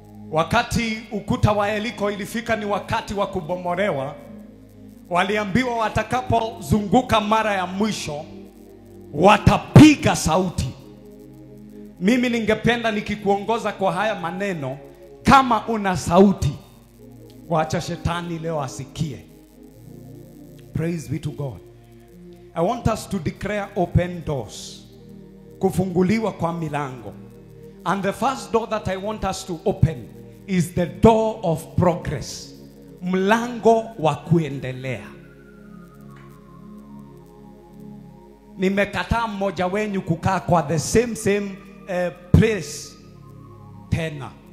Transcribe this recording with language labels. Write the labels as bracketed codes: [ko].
[sw] Wakati ukuta wa Yeriko ilifika ni wakati wa kubomolewa, waliambiwa watakapozunguka mara ya mwisho watapiga sauti. Mimi ningependa nikikuongoza kwa haya maneno, kama una sauti, wacha shetani leo asikie. [en] Praise be to God. I want us to declare open doors. [sw] Kufunguliwa kwa milango. [en] And the first door that I want us to open is the door of progress. [sw] Mlango wa kuendelea. Nimekataa mmoja wenyu kukaa kwa [en] the same place [sw] tena.